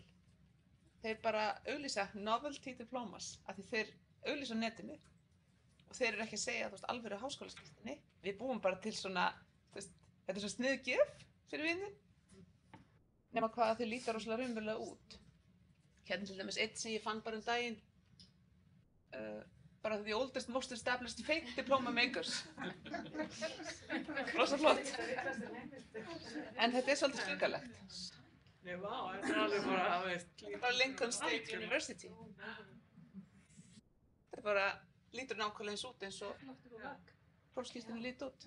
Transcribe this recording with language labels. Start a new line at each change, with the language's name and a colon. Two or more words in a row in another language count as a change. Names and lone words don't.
Icelandic: Þeir bara auglýsa
English: novelty diplomas
Icelandic: af því þeir auglýsa á netinu og þeir eru ekki að segja, þú veist, alvöru háskólaskírteini. Við búum bara til svona, þú veist, þetta er svona sniðgjöf fyrir vinin. Nema hvað þau líta rosalega raunverulega út. Hérna til dæmis eitt sem ég fann bara daginn, bara
English: the oldest, most established fake diploma makers.
Icelandic: Rosa flott. En þetta er svolítið svikalegt. Nei, vá, þetta er alveg bara, veist, Bara Lincoln State University. Þetta er bara, lítur nákvæmlega eins út eins og prófskírteini lítur út.